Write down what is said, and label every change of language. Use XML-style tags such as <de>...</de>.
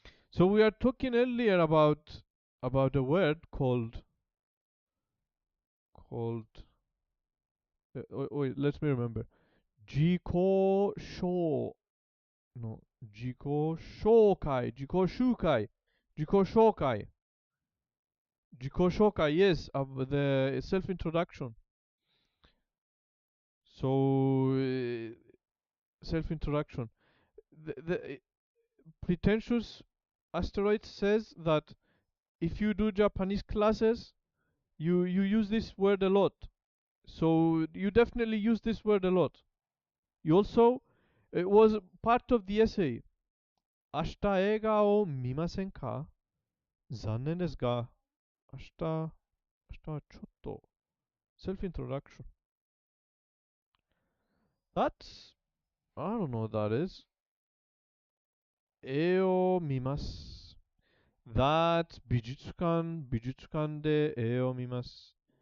<en>So we are talking earlier about a word called wait, let me remember.</en> <ja>自己紹 no 自己紹介自己紹介自己紹介自己紹介</ja> <en>yes the self introduction. So self introduction. The pretentious asteroid says that if you do Japanese classes, you use this word a lot. So you definitely use this word a lot. You also, it was part of the essay.</en> <ja>明日映画を見ませんか？残念ですが、明日はちょっと。</ja> <en>Self introduction. That's, I don't know what that is.</en> <ja>絵を見ます。</ja> <en>That's</en> <ja>美術館で絵を見ます。</ja>